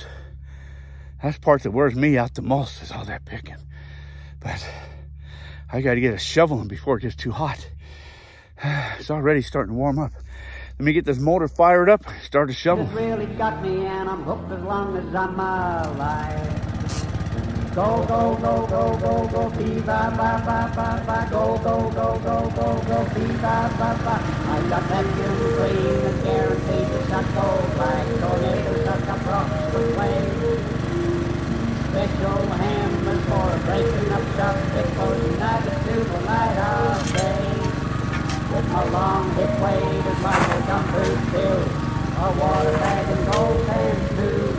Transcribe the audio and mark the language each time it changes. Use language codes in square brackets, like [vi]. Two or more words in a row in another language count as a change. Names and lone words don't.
[en] That's the part that wears me out the most, is all that picking. But I got to get a shoveling before it gets too hot. It's already starting to warm up. Let me get this motor fired up, start to shovel. It's really got me and I'm hooked as long as I'm alive. Go, go, go, go, go, go, bee-ba, ba, ba, ba, ba, go, go, go, go, go, go, bee-ba, ba, ba. I got that new dream that guarantees to suck gold like tornadoes suck up rocks with waves. Special hammers for breaking up stuff that goes nuggets to the light of day. With my long hip weight as my gumboot filled, a water bag and gold pans too.